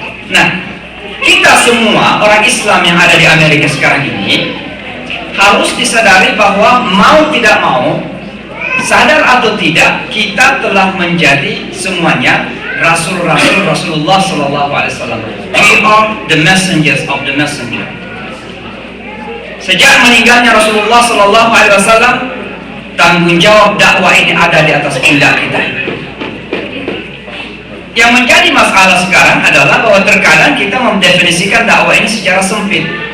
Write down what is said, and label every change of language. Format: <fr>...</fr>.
<id>Nah, kita semua orang Islam yang ada di Amerika sekarang ini harus disadari bahwa mau tidak mau, sadar atau tidak, kita telah menjadi semuanya Rasul-Rasul Rasulullah SAW.</id> <en>We are the messengers of the messenger.</en> <id>Sejak meninggalnya Rasulullah SAW, tanggung jawab dakwah ini ada di atas pundak kita. Yang menjadi masalah sekarang adalah bahwa terkadang kita mendefinisikan dakwah ini secara sempit.</id>